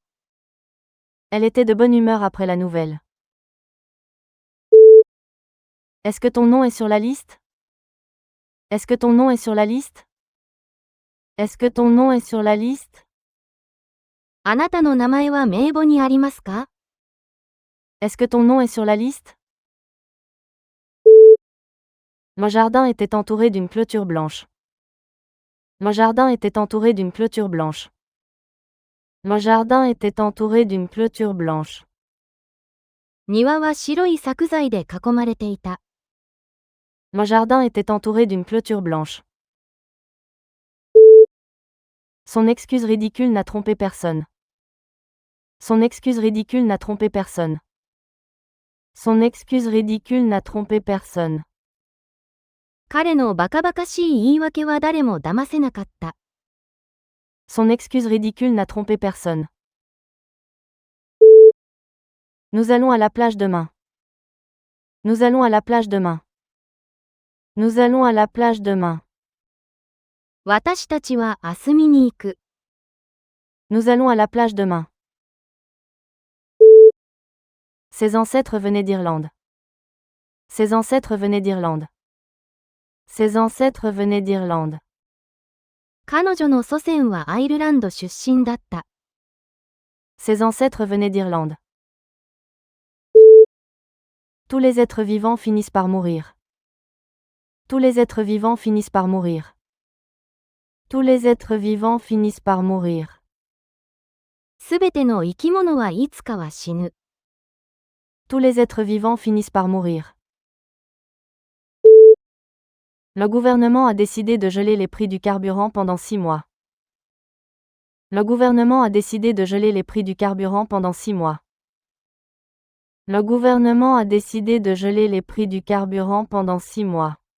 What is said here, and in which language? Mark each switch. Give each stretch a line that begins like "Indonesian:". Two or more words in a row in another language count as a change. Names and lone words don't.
French: Elle était de bonne humeur après la nouvelle. Est-ce que ton nom est sur la liste? Est-ce que ton nom est sur la liste? Est-ce que ton nom est sur la liste?
Japanese: あなたの名前は名簿にありますか？
French: Est-ce que ton nom est sur la liste? Mon jardin était entouré d'une clôture blanche. Mon jardin était entouré d'une clôture blanche. Mon jardin était entouré d'une clôture blanche.
Japanese: 庭は白い柵材で囲まれていた。
French: Mon jardin était entouré d'une clôture blanche. Son excuse ridicule n'a trompé personne. Son excuse ridicule n'a trompé personne. Son excuse ridicule n'a trompé personne.
Japanese: 彼のバカバカしい言い訳は誰も騙せなかった。
French: Son excuse ridicule n'a trompé personne. Nous allons à la plage demain. Nous allons à la plage demain. Nous allons à la plage demain.
Japanese: 私たちは明日見に行く。
French: Nous allons à la plage demain. Ses ancêtres venaient d'Irlande. Ses ancêtres venaient d'Irlande. Ses ancêtres venaient d'Irlande.
Japanese: 彼女の祖先はアイルランド出身だった。
French: Ses ancêtres venaient d'Irlande. Tous les êtres vivants finissent par mourir. Tous les êtres vivants finissent par mourir. Tous les êtres vivants finissent par mourir.
Japanese: すべての生き物はいつかは死ぬ。
French: Tous les êtres vivants finissent par mourir. Le gouvernement a décidé de geler les prix du carburant pendant 6 mois. Le gouvernement a décidé de geler les prix du carburant pendant 6 mois. Le gouvernement a décidé de geler les prix du carburant pendant 6 mois.